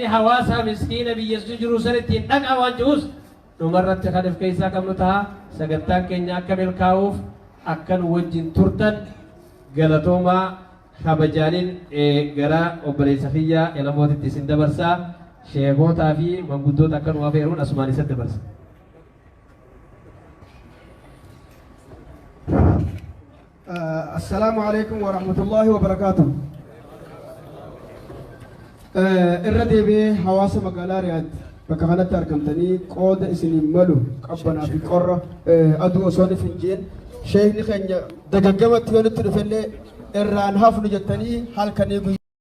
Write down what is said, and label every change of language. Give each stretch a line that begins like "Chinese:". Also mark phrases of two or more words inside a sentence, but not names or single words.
Oromo: hawaasaa miskiina biyyattuu jiru sanittiin dhaqaa waan jiruus dhumarratti kan of keessaa qabnu ta'a sagantaan keenya akka milkaa'uuf akkan wajjin turtan galatoomaa kabajaaniin gara obboleessa kiyya Elamootitti isin dabarsaa sheekotaa fi manguddoota akka nu afeeruun asumaan isa dabarsa.
Arabic: السلام عليكم ورحمة الله وبركاته.
Oromo: Irra deebi'ee hawaasa magaalaa Riyaad bakka kanatti argamtanii qooda isiniin malu qabbanaa fi qorra aduu osoo hin jeen sheekni keenya dagaggamatti yoo nutti dhufellee irraan hafnu jettanii halkanii